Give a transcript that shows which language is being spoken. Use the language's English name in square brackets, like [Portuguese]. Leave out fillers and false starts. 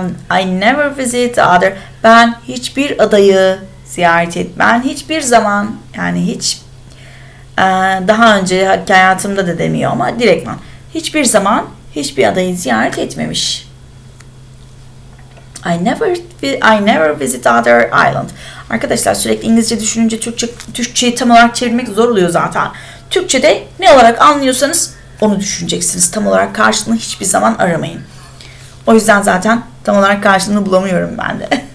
[English] I never visit other. [Turkish] Ben hiçbir adayı ziyaret et. Ben hiçbir zaman, yani hiç daha önce hayatımda da demiyor ama direktman hiçbir zaman hiçbir adayı ziyaret etmemiş. [English] I never visit other island. [Turkish] Arkadaşlar sürekli İngilizce düşününce Türkçeyi tam olarak çevirmek zor oluyor zaten. Türkçe'de ne olarak anlıyorsanız onu düşüneceksiniz. Tam olarak karşılığını hiçbir zaman aramayın. O yüzden zaten tam olarak karşılığını bulamıyorum ben de.